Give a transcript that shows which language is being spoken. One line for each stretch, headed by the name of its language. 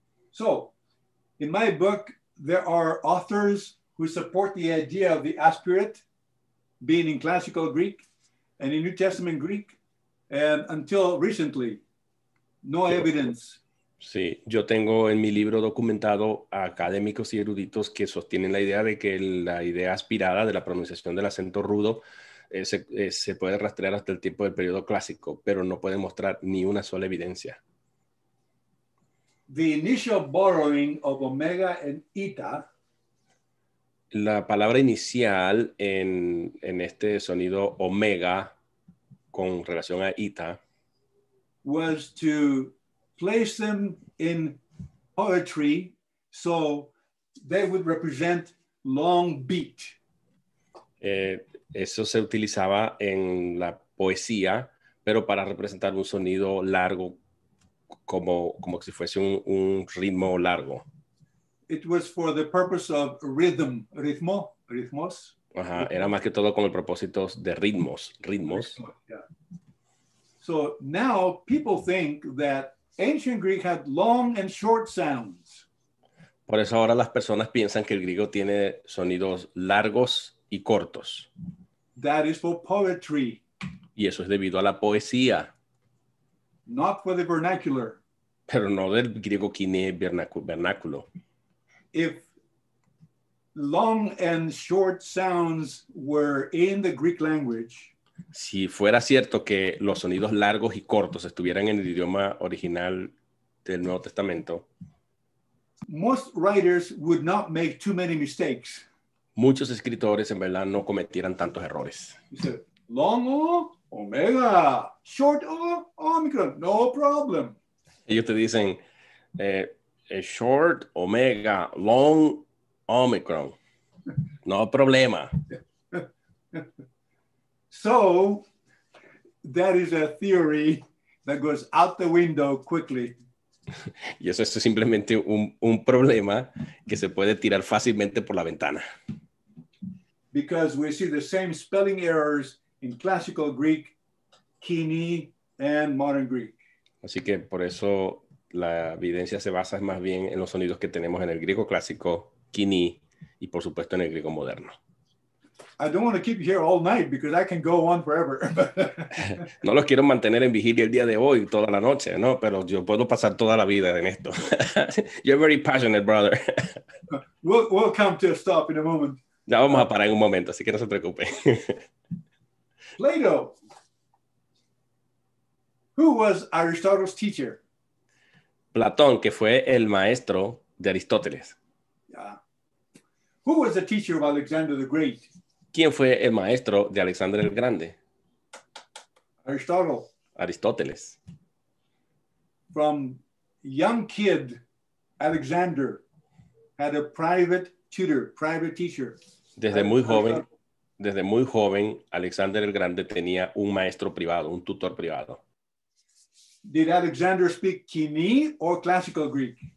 English: So in my book, there are authors who support the idea of the aspirate being in classical Greek and in New Testament Greek, and until recently, no evidence.
Spanish: Sí, yo tengo en mi libro documentado a académicos y eruditos que sostienen la idea de que la idea aspirada de la pronunciación del acento rudo se puede rastrear hasta el tiempo del periodo clásico, pero no puede mostrar ni una sola evidencia.
English: The initial borrowing of omega and eta,
Spanish: la palabra inicial en este sonido omega con relación a eta
English: was to place them in poetry so they would represent long beat.
Spanish: Eso se utilizaba en la poesía, pero para representar un sonido largo, como si fuese un ritmo largo.
English: It was for the purpose of ritmos.
Spanish: Ajá, era más que todo con el propósito de ritmos.
English: Yeah. So now people think that ancient Greek had long and short sounds.
Spanish: Por eso ahora las personas piensan que el griego tiene sonidos largos y cortos.
English: That is for poetry.
Spanish: Y eso es debido a la poesía.
English: Not for the vernacular.
Spanish: Pero no del griego koiné vernáculo.
English: If long and short sounds were in the Greek language,
Spanish: si fuera cierto que los sonidos largos y cortos estuvieran en el idioma original del Nuevo Testamento,
English: most writers would not make too many mistakes.
Spanish: Muchos escritores en verdad no cometieran tantos errores.
English: You said, long O, omega, short O, omicron, no problem.
Spanish: Ellos te dicen short, omega, long, omicron. No problema.
English: So that is a theory that goes out the window quickly.
Spanish: Y eso es simplemente un problema que se puede tirar fácilmente por la ventana.
English: Because we see the same spelling errors in classical Greek, Koiné, and modern Greek.
Spanish: Así que por eso la evidencia se basa más bien en los sonidos que tenemos en el griego clásico, Koiné, y por supuesto en el griego moderno.
English: I don't want to keep you here all night because I can go on forever.
Spanish: No los quiero mantener en vigilia el día de hoy, toda la noche, ¿no? Pero yo puedo pasar toda la vida en esto.
English: You're very passionate, brother. We'll come to a stop in a moment.
Spanish: Ya vamos a parar en un momento, así que no se preocupe.
English: Plato. Who was Aristotle's teacher?
Spanish: Platón, que fue el maestro de Aristóteles.
English: Yeah. Who was the teacher of Alexander the Great?
Spanish: ¿Quién fue el maestro de Alexander el Grande?
English: Aristotle.
Spanish: Aristóteles.
English: From young kid, Alexander had a private tutor, private teacher.
Spanish: Desde muy joven, Alexander el Grande tenía un maestro privado, un tutor privado.
English: Did Alexander speak Koiné or classical Greek?